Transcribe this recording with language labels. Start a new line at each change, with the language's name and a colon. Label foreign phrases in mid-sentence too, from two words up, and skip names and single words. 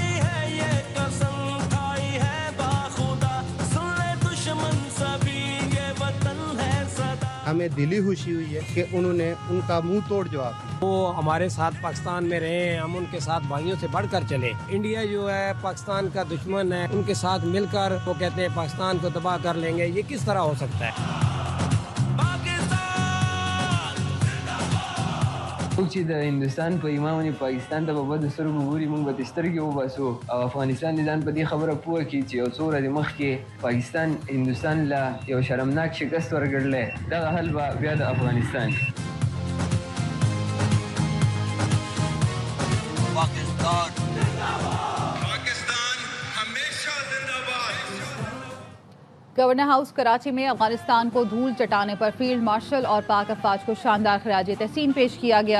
Urdu: ہمیں دلی خوشی ہوئی ہے کہ انہوں نے ان کا منہ توڑ جواب. وہ ہمارے ساتھ پاکستان میں رہے ہیں، ہم ان کے ساتھ بھائیوں سے بڑھ کر چلے. انڈیا جو ہے پاکستان کا دشمن ہے، ان کے ساتھ مل کر وہ کہتے ہیں پاکستان کو تباہ کر لیں گے. یہ کس طرح ہو سکتا ہے؟
Pashto: چې د هندوستان په ایمان باندې پاکستان ته په بدو سترګو ګوري، موږ به سترګې وباسو او افغانستان دې ځان په دې خبره پوه کړي چې یو څو ورځې مخکې پاکستان هندوستان له یو شرمناک شکست ورکړلی، دغه حل به بیا د افغانستان.
Urdu: گورنر ہاؤس کراچی میں افغانستان کو دھول چٹانے پر فیلڈ مارشل اور پاک افواج کو شاندار خراج تحسین پیش کیا گیا.